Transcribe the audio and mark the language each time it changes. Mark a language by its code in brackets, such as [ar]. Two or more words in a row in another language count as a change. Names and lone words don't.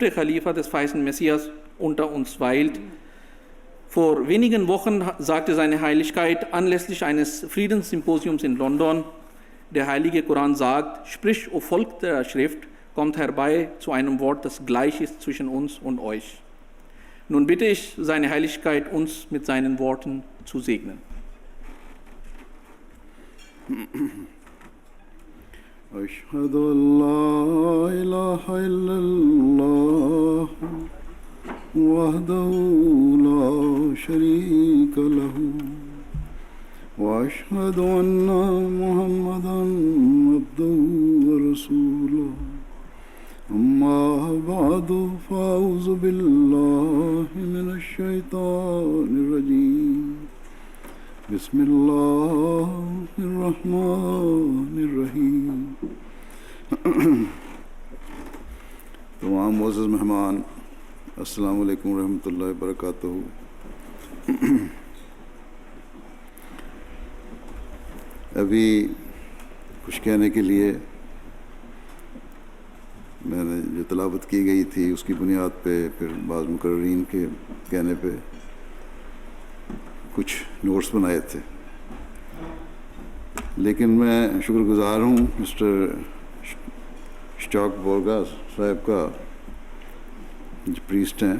[de] Khalifa des verheißenen Messias, unter uns weilt. Vor wenigen Wochen sagte seine Heiligkeit anlässlich eines Friedenssymposiums in London, der Heilige Koran sagt, sprich, o Volk der Schrift, kommt herbei zu einem Wort, das gleich ist zwischen uns und euch. Nun bitte ich seine Heiligkeit, uns mit seinen Worten zu segnen. [ar] أشهد أن لا إله إلا الله وحده لا شريك له وأشهد أن محمدا عبده ورسوله أما بعد فأعوذ بالله من الشيطان الرجيم بسم اللہ الرحمن الرحیم. [ur] تمام معزز مہمان [ar] السلام علیکم ورحمۃ اللہ وبرکاتہ. [ur] ابھی کچھ کہنے کے لیے میں نے جو تلاوت کی گئی تھی اس کی بنیاد پہ پھر بعض مقررین کے کہنے پہ کچھ نوٹس بنائے تھے، لیکن میں شکر گزار ہوں مسٹر اسٹاک بورگا صاحب کا، جو پریسٹ ہیں.